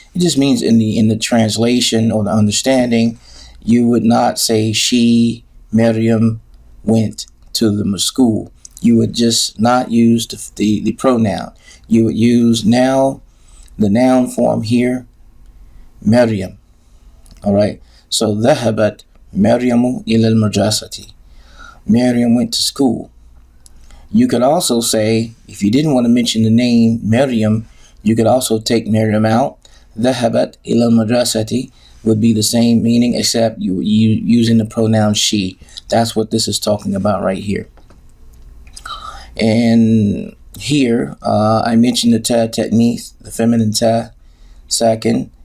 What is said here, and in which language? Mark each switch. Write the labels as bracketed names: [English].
[English] It just means in the translation or the understanding, you would not say she, Miriam, went to the school. You would just not use the pronoun. You would use now the noun form here, Miriam. All right. [Arabic] So ذهبت مريم إلى المدرسة. [English] Miriam went to school. You could also say, if you didn't want to mention the name Miriam, you could also take Miriam out. [Arabic] ذهبت إلى المدرسة [English] would be the same meaning, except you using the pronoun she. That's what this is talking about right here. And here, I mentioned the ta ta'nith, the feminine ta, sakin.